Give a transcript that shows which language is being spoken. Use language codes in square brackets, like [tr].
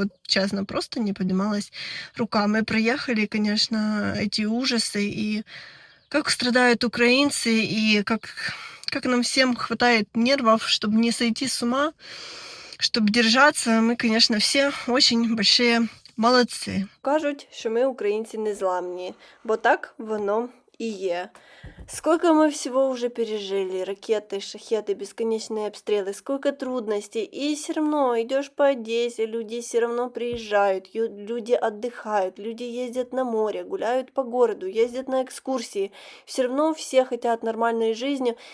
[ru] Вот, честно, просто не поднималась рука. Мы проехали, конечно, эти ужасы, и как страдают украинцы, и как нам всем хватает нервов, чтобы не сойти с ума, чтобы держаться. Мы, конечно, все очень большие молодцы. [uk] Кажуть, що ми, українці, незламні, бо так воно і є. [ru] Сколько мы всего уже пережили, ракеты, шахеды, бесконечные обстрелы, сколько трудностей, и все равно идешь по Одессе, люди все равно приезжают, люди отдыхают, люди ездят на море, гуляют по городу, ездят на экскурсии, все равно все хотят нормальной жизни,